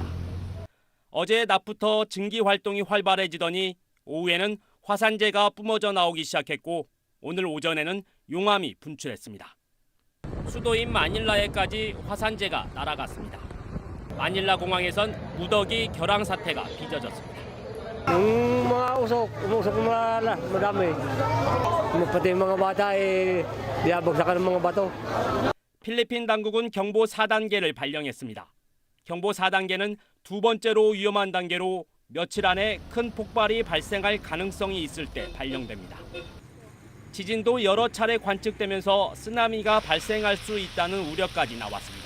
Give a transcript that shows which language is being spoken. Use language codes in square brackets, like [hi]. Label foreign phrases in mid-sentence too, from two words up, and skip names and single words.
[ko] 어제 낮부터 증기 활동이 활발해지더니 오후에는 화산재가 뿜어져 나오기 시작했고 오늘 오전에는 용암이 분출했습니다. 수도인 마닐라에까지 화산재가 날아갔습니다. 마닐라 공항에선 무더기 결항 사태가 빚어졌습니다. [tl] Yung mga umusok madami. Pati yung mga bata diabagsakan ng mga bato. [ko] 필리핀 당국은 경보 4단계를 발령했습니다. 경보 4단계는 두 번째로 위험한 단계로 며칠 안에 큰 폭발이 발생할 가능성이 있을 때 발령됩니다. 지진도 여러 차례 관측되면서 쓰나미가 발생할 수 있다는 우려까지 나왔습니다.